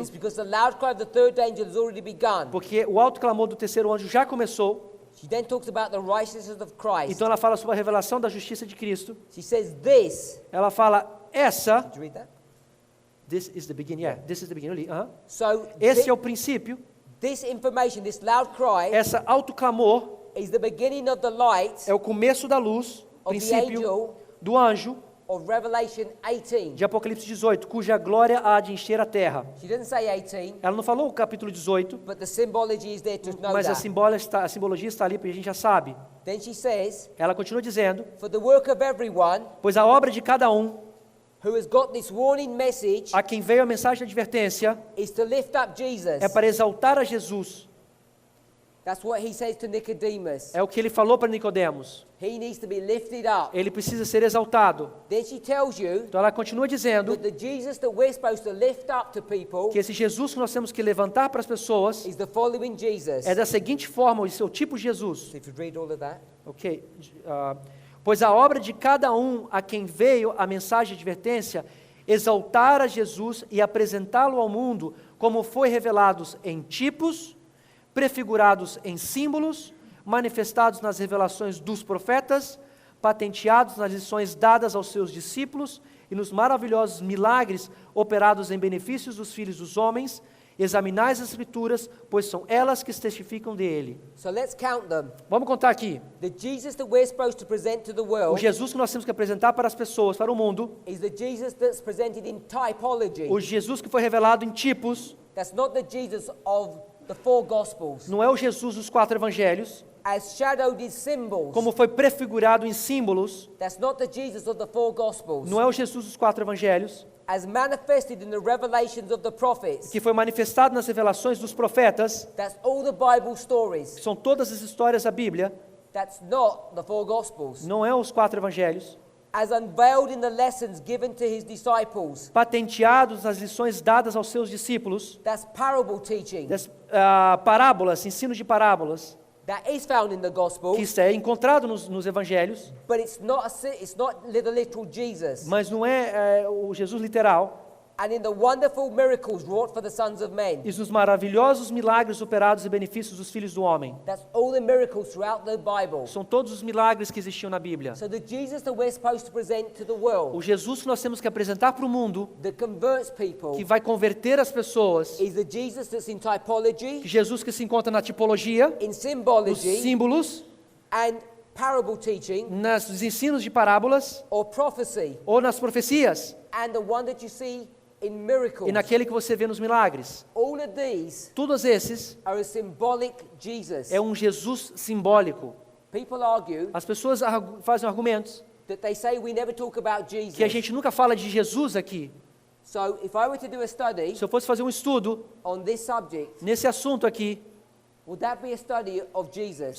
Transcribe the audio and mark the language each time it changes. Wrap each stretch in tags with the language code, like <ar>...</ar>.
<en>is because the loud cry of the third angel has already begun.</en> <pt>porque o alto clamor do terceiro anjo já começou.</pt> <en>She then talks about the righteousness of Christ.</en> <pt>Então ela fala sobre a revelação da justiça de Cristo.</pt> <en>She says this.</en> <pt>Ela fala, essa,</pt> <en>Did you read that? this is the beginning, yeah, this is the beginning, So</en> <pt>esse é o princípio,</pt> <en>this information, this loud cry,</en> <pt>essa alto clamor</pt> <en>is the beginning of the light</en> <pt>é o começo da luz,</pt> <en>of the</en> <pt>princípio</pt> <en>angel</en> <pt>do anjo</pt> <en>of Revelation 18.</en> <pt>de Apocalipse 18, cuja glória há de encher a terra.</pt> <en>She doesn't say 18,</en> <pt>Ela não falou o capítulo 18,</pt> <en>but the symbology is there to know</en> <pt>mas a</pt> <en>that.</en> <pt>simbologia está ali porque a gente já sabe.</pt> <en>Then she says,</en> <pt>Ela continua dizendo,</pt> <en>for the work of everyone</en> <pt>pois a obra de cada um,</pt> <en>who has got this warning message,</en> <pt>a quem veio a mensagem de advertência,</pt> <en>is to lift up Jesus.</en> <pt>é para exaltar a Jesus.</pt> <en>That's what he says to Nicodemus.</en> <pt>É o que ele falou para Nicodemos.</pt> <en>He needs to be lifted up.</en> <pt>Ele precisa ser exaltado.</pt> <en>Then she tells you</en> <pt>Então ela continua dizendo</pt> <en>that the Jesus that we're supposed to lift up to people</en> <pt>que esse Jesus que nós temos que levantar para as pessoas</pt> <en>is the following Jesus.</en> <pt>é da seguinte forma, o seu tipo Jesus.</pt> <en>So if you read all of that,</en> <pt>Ok? Pois a obra de cada um a quem veio a mensagem de advertência, exaltar a Jesus e apresentá-lo ao mundo como foi revelados em tipos, prefigurados em símbolos, manifestados nas revelações dos profetas, patenteados nas lições dadas aos seus discípulos e nos maravilhosos milagres operados em benefícios dos filhos dos homens. Examinai as Escrituras, pois são elas que testificam dele.</pt> <en>so let's count them.</en> <pt>Vamos contar aqui.</pt> <en>The Jesus that we're supposed to present to the</en> <pt>O</pt> <en>world</en> <pt>Jesus que nós temos que apresentar para as pessoas, para o mundo,</pt> <en>is the Jesus that's presented in typology.</en> <pt>o Jesus que foi revelado em tipos,</pt> <en>That's not the Jesus of the four Gospels.</en> <pt>não é o Jesus dos 4 evangelhos,</pt> <en>As shadowed in symbols.</en> <pt>como foi prefigurado em símbolos,</pt> <en>That's not the Jesus of the four Gospels.</en> <pt>não é o Jesus dos 4 evangelhos,</pt> <en>As manifested in the revelations of the prophets.</en> <pt>que foi manifestado nas revelações dos profetas,</pt> <en>That's all the Bible stories.</en> <pt>que são todas as histórias da Bíblia,</pt> <en>That's not the four Gospels.</en> <pt>não é os 4 evangelhos,</pt> <en>As unveiled in the lessons given to his disciples.</en> <pt>patenteados nas lições dadas aos seus discípulos,</pt> <en>That's parable teaching.</en> <pt>das parábolas, ensinos de parábolas,</pt> <en>That is found in the Gospels,</en> <pt>que isso é encontrado nos evangelhos,</pt> <en>but it's not the literal Jesus.</en> <pt>mas não é o Jesus literal.</pt> <en>And in the wonderful miracles wrought for the sons of men.</en> <pt>E nos maravilhosos milagres operados e benefícios dos filhos do homem.</pt> <en>That's all the miracles throughout the Bible.</en> <pt>São todos os milagres que existiam na Bíblia.</pt> <en>So the Jesus that we're supposed to present to the world,</en> <pt>O Jesus que nós temos que apresentar para o mundo,</pt> <en>that converts people,</en> <pt>que vai converter as pessoas,</pt> <en>is the Jesus that's in typology,</en> <pt>Jesus que se encontra na tipologia,</pt> <en>in</en> <pt>nos</pt> <en>symbology,</en> <pt>símbolos,</pt> <en>and parable teaching,</en> <pt>nos ensinos de parábolas</pt> <en>or prophecy,</en> <pt>ou nas profecias.</pt> <en>and the one that you see in miracles.</en> <pt>e naquele que você vê nos milagres.</pt> <en>All of these</en> <pt>Todos esses</pt> <en>are a symbolic Jesus.</en> <pt>é um Jesus simbólico.</pt> <en>People argue</en> <pt>As pessoas fazem argumentos</pt> <en>that they say we never talk about Jesus.</en> <pt>que a gente nunca fala de Jesus aqui.</pt> <en>So if I were to do a study</en> <pt>Se eu fosse fazer um estudo</pt> <en>on this subject,</en> <pt>nesse assunto aqui,</pt> <en>would that be a study of Jesus?</en>